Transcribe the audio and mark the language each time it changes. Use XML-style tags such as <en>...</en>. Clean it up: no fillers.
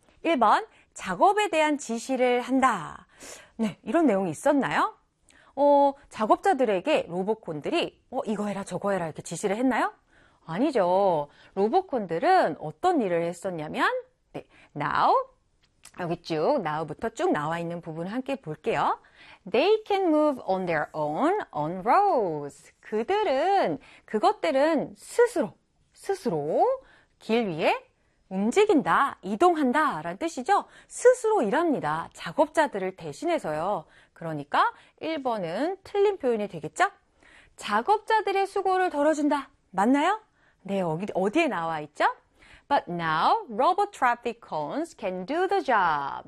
<ko>1번, 작업에 대한 지시를 한다. 네, 이런 내용이 있었나요? 작업자들에게 로봇콘들이 이거 해라 저거 해라 이렇게 지시를 했나요? 아니죠. 로봇콘들은 어떤 일을 했었냐면, 네, now. 여기 쭉, now부터 쭉 나와 있는 부분을 함께 볼게요.</ko> <en>They can move on their own on roads.</en> <ko>그것들은 스스로 길 위에 움직인다, 이동한다라는 뜻이죠. 스스로 일합니다. 작업자들을 대신해서요. 그러니까 1번은 틀린 표현이 되겠죠? 작업자들의 수고를 덜어준다. 맞나요? 네, 어디에 나와 있죠?</ko> <en>But now, robot traffic cones can do the job.</en>